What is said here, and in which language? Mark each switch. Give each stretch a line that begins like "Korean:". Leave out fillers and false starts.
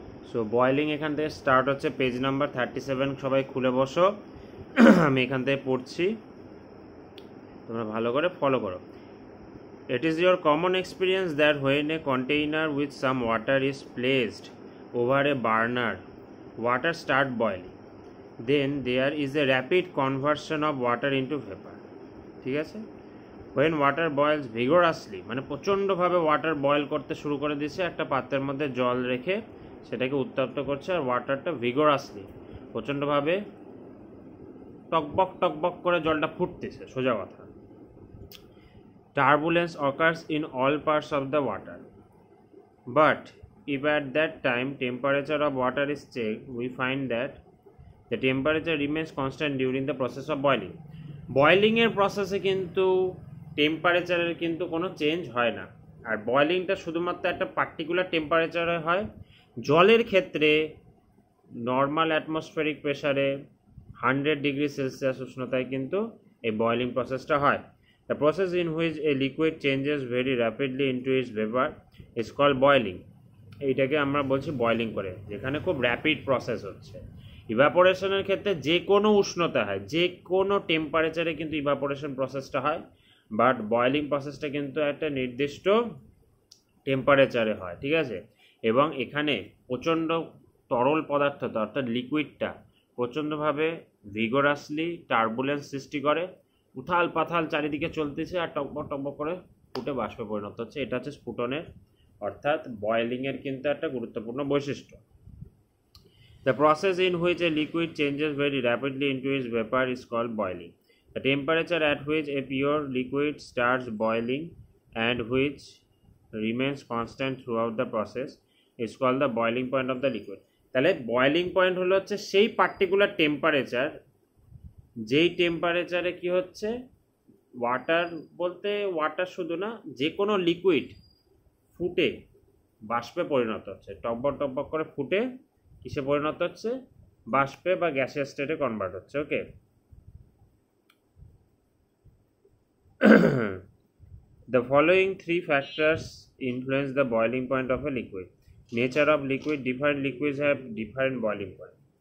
Bangla: So boiling এখান থেকে start হচ্ছে পেজ নাম্বার 37 সবাই খুলে বসো আমি এখান থেকে পড়ছি তোমরা ভালো করে ফলো করো
English: It is your common experience that when a container with some water is placed over a burner, water start boiling. Then there is a rapid conversion of water into vapor.
Bangla: ঠিক আছে
English: When water boils vigorously,
Bangla: মানে প্রচণ্ডভাবে water boil করতে শুরু করে দিয়েছে একটা পাত্রের মধ্যে জল রেখে সেটাকে উত্তপ্ত করছে আর ওয়াটারটা ভিগোরাসলি প্রচণ্ডভাবে টকবক করে জলটা ফুটতেছে সোজা কথা
English: Turbulence occurs in all parts of the water. But if at that time temperature of water is checked, we find that the temperature remains constant during the process of boiling.
Bangla: Boiling এর প্রসেসে কিন্তু টেম্পারেচারের কিন্তু কোনো change হয় না আর বয়লিংটা শুধুমাত্র একটা particular টেম্পারেচারে হয় জলের ক্ষেত্রে নর্মাল অ্যাটমসফেরিক প্রেসারে 100 ডিগ্রি সেলসিয়াস উষ্ণতায় কিন্তু এই বয়লিং প্রসেসটা হয়
English: The process in which a liquid changes very rapidly into its vapor is called boiling.
Bangla: এইটাকে আমরা বলছি বয়লিং করে যেখানে খুব র্যাপিড প্রসেস হচ্ছে ইভাপোরেশনের ক্ষেত্রে যে কোনো উষ্ণতা হয় যে কোনো টেম্পারেচারে কিন্তু ইভাপোরেশন প্রসেসটা হয় বাট বয়লিং প্রসেসটা কিন্তু একটা নির্দিষ্ট টেম্পারেচারে হয় ঠিক আছে এবং এখানে প্রচণ্ড তরল পদার্থ অর্থাৎ লিকুইডটা প্রচণ্ডভাবে ভিগোরাসলি টার্বুলেন্স সৃষ্টি করে উথাল পাথাল চারিদিকে চলতেছে আর টকবক করে ফুটে বাষ্পে পরিণত হচ্ছে এটা হচ্ছে স্ফুটনের অর্থাৎ বয়লিং এর কিন্তু একটা গুরুত্বপূর্ণ বৈশিষ্ট্য
English: The process in which a liquid changes very rapidly into its vapor is called boiling. The temperature at which a pure liquid starts boiling and which remains constant throughout the process is called the boiling point of the liquid.
Bangla: তাহলে boiling point হলো হচ্ছে সেই particular temperature যেই টেম্পারেচারে কি হচ্ছে water বলতে water শুধু না যে কোনো লিকুইড ফুটে বাষ্পে পরিণত হচ্ছে টকবক করে ফুটে কিসে পরিণত হচ্ছে বাষ্পে বা গ্যাসিয়াস স্টেটে কনভার্ট হচ্ছে ওকে
English: The following three factors influence the boiling point of a liquid. Nature of liquid. Different liquids have different boiling point.